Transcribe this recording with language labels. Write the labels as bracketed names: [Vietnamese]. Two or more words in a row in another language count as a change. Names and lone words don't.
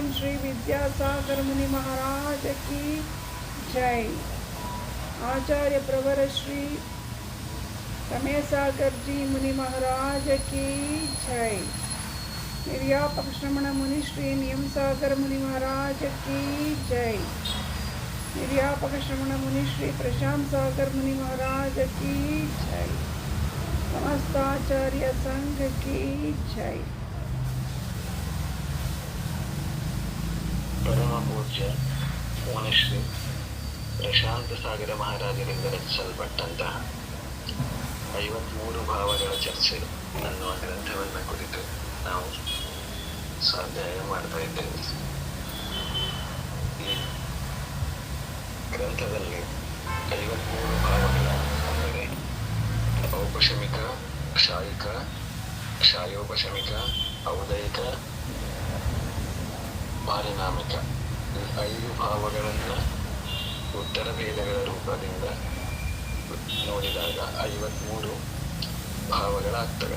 [Hindi] श्री विद्यासागर मुनि महाराज की जय, आचार्य प्रवर श्री रमेश सागर जी मुनि महाराज की जय, निर्यापक श्रमण मुनि श्री नियम सागर मुनि महाराज की जय, निर्यापक श्रमण मुनि श्री प्रशांत सागर मुनि महाराज की जय, समस्त आचार्य संघ की जय। परम पूज्य [Kannada] ಮುನಿಶ್ರೀ ಪ್ರಶಾಂತ ಸಾಗರ ಮಹಾರಾಜರಿಂದ ರಚಿಸಲ್ಪಟ್ಟಂತಹ 53 ಭಾವಗಳ ಚರ್ಚೆ ಅನ್ನುವ ಗ್ರಂಥವನ್ನು ಕುರಿತು ನಾವು ಸ್ವಾಧ್ಯಾಯ ಮಾಡ್ತಾ ಇದ್ದೇವೆ. ಈ ಗ್ರಂಥದಲ್ಲಿ 53 ಭಾವಗಳ ಅಂದರೆ ಔಪಶಮಿಕ, ಕ್ಷಾಯಿಕ, ಕ್ಷಾಯೋಪಶಮಿಕ, ಔದಯಿಕ, ಪಾರಿಣಾಮಿಕ ಈ 5 ಭಾವಗಳನ್ನು ಉತ್ತರ ಭೇದಗಳ ರೂಪದಿಂದ ನೋಡಿದಾಗ 53 ಭಾವಗಳಾಗ್ತವೆ.